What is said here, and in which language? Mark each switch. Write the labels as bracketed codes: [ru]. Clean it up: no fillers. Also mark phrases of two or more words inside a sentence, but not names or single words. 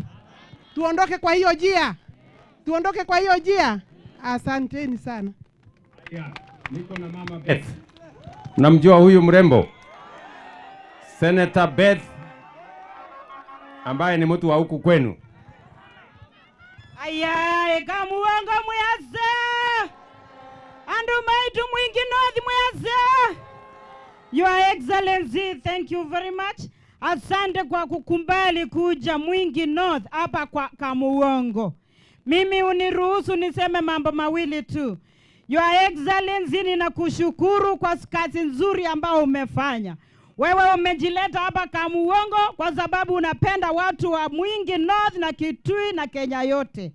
[sw] Tuondoke kwa hiyo njia. Tuondoke kwa hiyo njia. Asanteni sana. Niko na mama Beth. Namjua huyu mrembo. Senator Beth ambaye ni mtu wa huku kwenu. [kam] Ayaye kamuongo muyase. Andu maitu mwingi North muyase. [en] Your Excellency, thank you very much. [sw] Asante kwa kukumbali kuja Mwingi North hapa kwa Kamuongo. Mimi uniruhusu niseme mambo mawili tu. [en] Your Excellency, [sw] ninakushukuru kwa kazi nzuri ambao umefanya. Wewe umejileta hapa Kamuongo kwa sababu unapenda watu wa Mwingi North na Kitui na Kenya yote.